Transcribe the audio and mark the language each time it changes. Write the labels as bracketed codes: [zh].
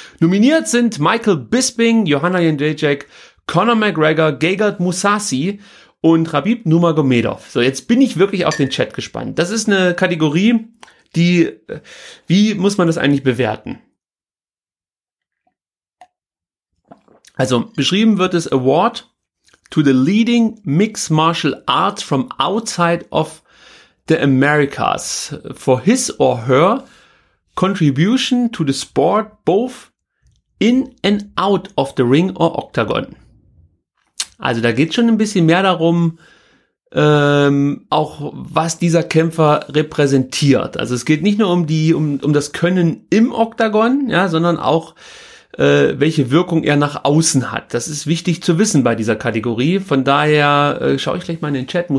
[de] Nominiert sind Michael Bisping, Johanna Jędrzejczyk, Conor McGregor, Gegard Mousasi und Khabib Nurmagomedov. So, jetzt bin ich wirklich auf den Chat gespannt. Das ist eine Kategorie, die, wie muss man das eigentlich bewerten? Also, beschrieben wird es [en] Award to the leading mixed martial arts from outside of the Americas for his or her contribution to the sport both in and out of the ring or octagon. [de] Also da geht schon ein bisschen mehr darum, auch was dieser Kämpfer repräsentiert. Also es geht nicht nur um die um das Können im Octagon, ja, sondern auch welche Wirkung er nach außen hat. Das ist wichtig zu wissen bei dieser Kategorie. Von daher schaue ich gleich mal in den Chat.